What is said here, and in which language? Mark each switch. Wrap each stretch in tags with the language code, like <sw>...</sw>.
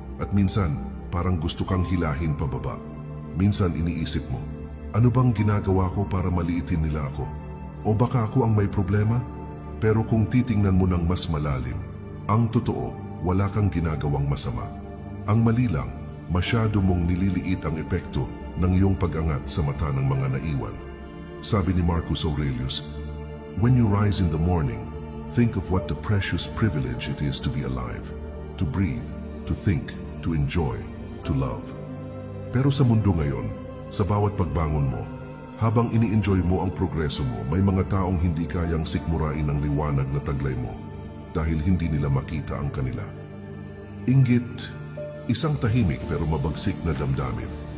<tl>At minsan, parang gusto kang hilahin pababa. Minsan iniisip mo, ano bang ginagawa ko para maliitin nila ako? O baka ako ang may problema? Pero kung titingnan mo ng mas malalim, ang totoo, wala kang ginagawang masama. Ang mali lang, masyado mong nililiit ang epekto ng iyong pag-angat sa mata ng mga naiwan. Sabi ni</tl> <en>Marcus Aurelius, "When you rise in the morning, think of what the precious privilege it is to be alive, to breathe, to think, to enjoy, to love."</en> <tl>Pero sa mundo ngayon, sa bawat pagbangon mo, habang ini-enjoy mo ang progreso mo, may mga taong hindi kayang sikmurain ang liwanag na taglay mo dahil hindi nila makita ang kanila. Inggit, isang tahimik pero mabagsik na damdamin.</tl>